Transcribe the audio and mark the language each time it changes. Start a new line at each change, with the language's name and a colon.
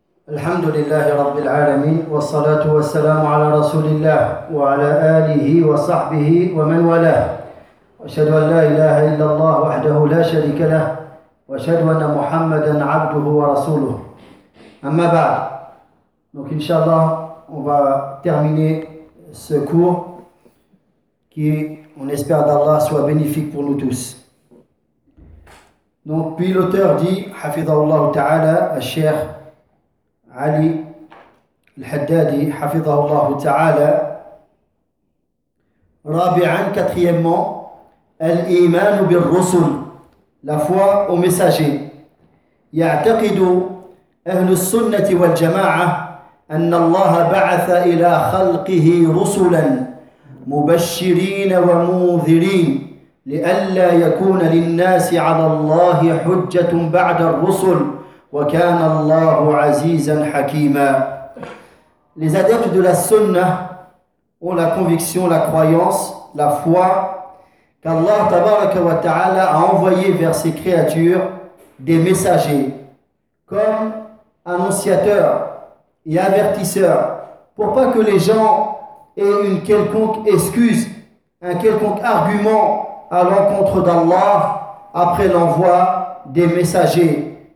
Arabic: الحمد لله رب العالمين، والصلاة والسلام على رسول الله وعلى آله وصحبه ومن والاه. أشهد أن لا إله إلا الله وحده لا شريك له، وأشهد أن محمدًا عبده ورسوله. أما بعد،
French: donc
Arabic: إن شاء الله
French: on va terminer ce cours qui on espère d'Allah soit bénéfique pour nous tous. Donc puis l'auteur dit
Arabic: حفظه الله تعالى الشيخ علي الحدادي حفظه الله تعالى. رابعا
French: quatrièmement
Arabic: الإيمان بالرسل
French: la foi aux messagers.
Arabic: يعتقد أهل السنة والجماعة أن الله بعث إلى خلقه رسلا مبشرين ومنذرين لئلا يكون للناس على الله حجة بعد الرسل وكان الله عزيزا حكيما.
French: Les adeptes de la sunna ont la conviction, la croyance, la foi qu'Allah tabaraka wa ta'ala a envoyé vers ses créatures des messagers comme annonciateurs et avertisseurs pour pas que les gens aient une quelconque excuse, un quelconque argument à l'encontre d'Allah après l'envoi des messagers.